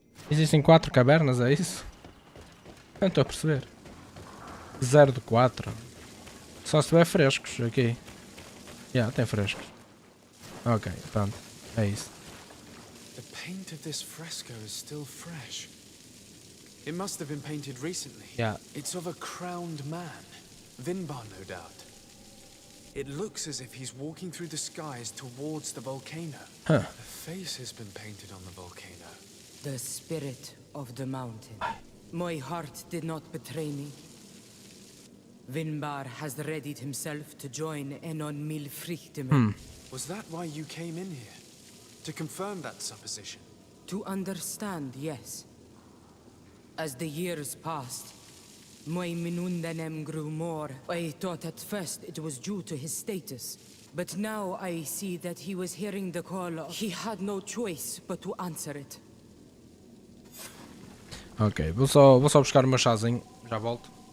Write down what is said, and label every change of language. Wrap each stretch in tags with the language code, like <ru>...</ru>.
<pt>Existem 4 cavernas, é isso? Não estou a perceber. 0 de 4. Só se tiver frescos aqui. Tem frescos. Ok, pronto. É isso.</pt> <en>The paint of this fresco is still fresh. It must have been painted recently. Yeah. It's of a crowned man. Vinbar, no doubt. It looks as if he's walking through the skies towards the volcano. Huh. A face has been painted on the volcano. The spirit of the mountain. My heart did not betray me. Vinbar has readied himself to join Enon Milfrichtimen. Was that why you came in here? To confirm that supposition? To understand, yes. As the years passed, my Minundanem grew more. I thought at first it was due to his status. But now I see that he was hearing the call. He had no choice but to answer it.</en> <pt>Ok, vou só buscar o meu chazinho. Já volto.</pt>